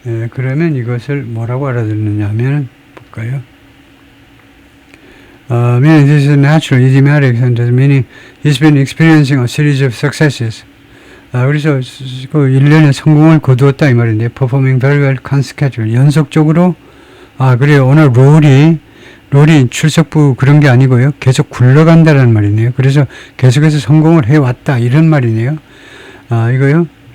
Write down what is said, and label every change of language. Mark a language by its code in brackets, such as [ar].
[ko] 그러면 이것을 뭐라고 알아듣느냐 하면, 볼까요? [en] Meaning this is natural, idiomatic, meaning he's been experiencing a series of successes. [ko] 그래서 그 1년의 성공을 거두었다 이 말인데, [en] performing very well consecutively, [ko] 연속적으로, 그래요. 오늘 롤이 출석부 그런 게 아니고요. 계속 굴러간다라는 말이네요. 그래서 계속해서 성공을 해왔다 이런 말이네요. 이거요.